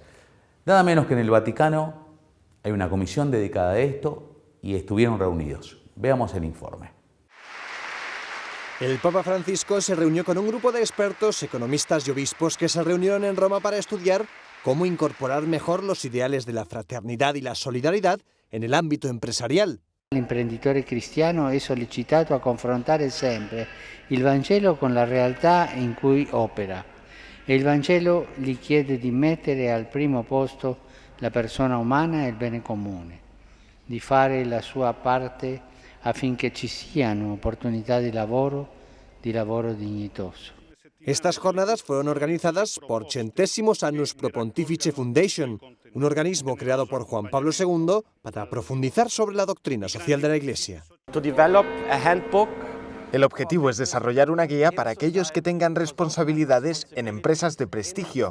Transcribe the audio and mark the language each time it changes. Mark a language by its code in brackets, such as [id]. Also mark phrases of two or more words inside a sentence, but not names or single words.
[es] Nada menos que en el Vaticano hay una comisión dedicada a esto y estuvieron reunidos. Veamos el informe. El Papa Francisco se reunió con un grupo de expertos, economistas y obispos que se reunieron en Roma para estudiar cómo incorporar mejor los ideales de la fraternidad y la solidaridad en el ámbito empresarial. [it] L'imprenditore cristiano è sollecitato a confrontare sempre il Vangelo con la realtà in cui opera e il Vangelo gli chiede di mettere al primo posto la persona umana e il bene comune, di fare la sua parte affinché ci siano opportunità di lavoro dignitoso. [es] Estas jornadas fueron organizadas por Centésimos Annus Pro Pontifice Foundation, un organismo creado por Juan Pablo II para profundizar sobre la doctrina social de la Iglesia. El objetivo es desarrollar una guía para aquellos que tengan responsabilidades en empresas de prestigio.